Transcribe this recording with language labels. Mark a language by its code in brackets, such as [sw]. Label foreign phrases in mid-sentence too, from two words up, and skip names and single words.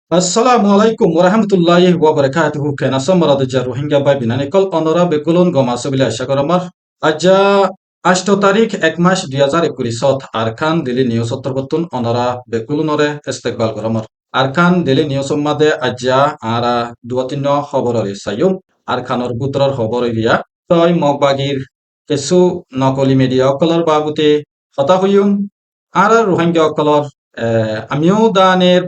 [ar] السلام عليكم ورحمة الله وبركاته. [rhg] Kena samara da Rohingya bai binane kol onora bekulun goma sobile ashagoramar. Aja 8 তারিখ 1 মাস 2021 আরকান দিলি নিউজ অন্তর্গতন অনরা বেকুলুনরে ইস্তেকবাল গরমর আরকান দিলি নিউজ মাদে আজ্জা আরা দুয়াতিন খবররে সাইয়ুম আরকানর বুতরর খবর ইয়া তয় মগবাগির কেসু নকলি মিডিয়া অকলর বাবুতে হতা হইয়ুম আর রোহিঙ্গা অকলর আমিও দানের